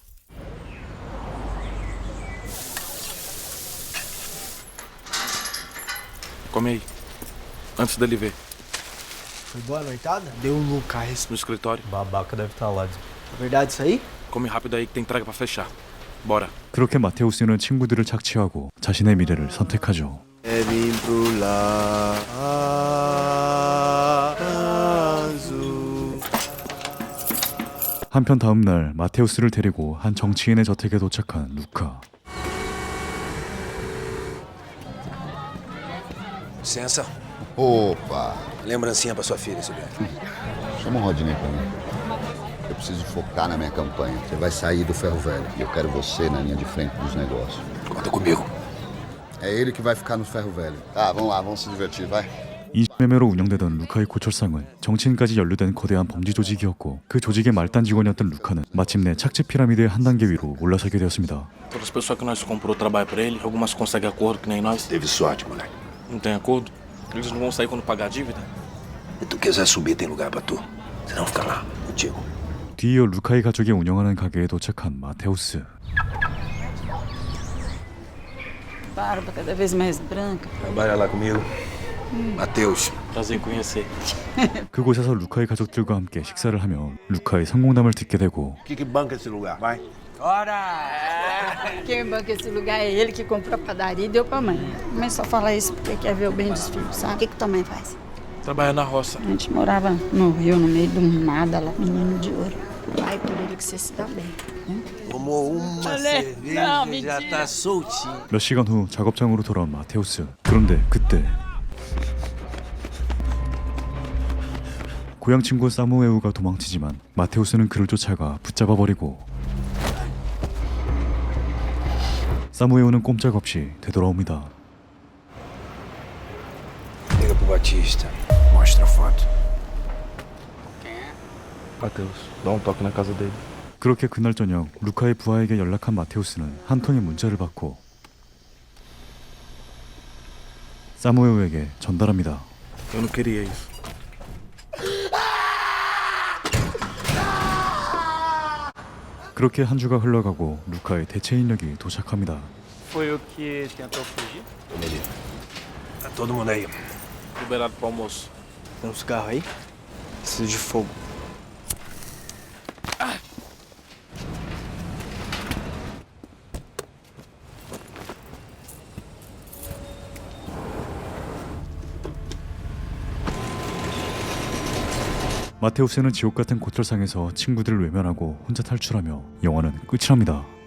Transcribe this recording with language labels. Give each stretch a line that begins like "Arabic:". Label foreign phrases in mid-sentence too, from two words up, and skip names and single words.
Portuguese: Come aí. Antes dele ver. Foi boa a noitada? Deu um Lucas. No escritório. Babaca deve estar lá. É verdade isso aí? Come rápido aí que tem entrega pra fechar. Bora.
Korean: 그렇게 마테우스는 친구들을 착취하고 자신의 미래를 선택하죠. 한편 다음 날 마테우스를 데리고 한 정치인의 저택에 도착한 루카.
Portuguese: Licença. Opa! Lembrancinha pra sua filha, Silvia. Chama o Rodney pra mim. Eu preciso focar na minha campanha. Você vai sair do ferro velho. E eu quero você na linha de frente dos negócios. Conta comigo. É ele que vai ficar no ferro velho. Tá, vamos lá, vamos se divertir, vai.
Korean: 인신매매로 운영되던 루카의 고철상은 정치인까지 연루된 거대한 범죄 조직이었고 그 조직의 말단 직원이었던 루카는 마침내 착취 피라미드의 한 단계 위로 올라서게 되었습니다.
Portuguese: Todas as pessoas que nós comprou trabalho pra ele, algumas conseguem acordo que nem nós. Teve sorte, moleque. Não tem acordo? Eles não vão sair quando pagar a dívida? Se tu quiser subir, tem lugar pra tu. Se não, fica lá, contigo.
Korean: 뒤이어 루카의 가족이 운영하는 가게에 도착한 마테우스.
Portuguese: Barba cada vez mais branca. Trabalha lá comigo. Matheus. Prazer em conhecer.
Korean: 그곳에서 루카의 가족들과 함께 식사를 하며 루카의 성공담을 듣게 되고
Portuguese: O que banca esse lugar? Vai. Quem banca esse lugar é ele que comprou a padaria e deu pra mãe. Mãe só fala isso porque quer ver o bem dos filhos, sabe? O que tua mãe faz? Trabalha na roça. A gente morava no Rio, no meio do nada lá, menino de ouro. Vai por ele que você se dá bem. Né? Tomou uma cerveja e já tá soltinho.
Korean: 몇 시간 후 작업장으로 돌아온 마테우스. 그런데 그때 고향 친구 사무에우가 도망치지만 마테우스는 그를 쫓아가 붙잡아버리고 사무에우는 꼼짝없이 되돌아옵니다.
Portuguese: Liga pro Batista. Mostra a foto. Matheus, dá um toque na casa dele.
Korean: 그렇게 그날 저녁 루카의 부하에게 연락한 마테우스는 한 통의 문자를 받고 사무에우에게 전달합니다.
Portuguese: Eu não queria isso.
Korean: 그렇게 한 주가 흘러가고 루카의 대체 인력이 도착합니다.
Portuguese: Foi o que tentou fugir? Tá todo mundo aí. Liberado pro almoço. Tem um cigarro aí? Preciso de fogo.
Korean: 마테우스는 지옥 같은 고철상에서 친구들을 외면하고 혼자 탈출하며 영화는 끝이 납니다.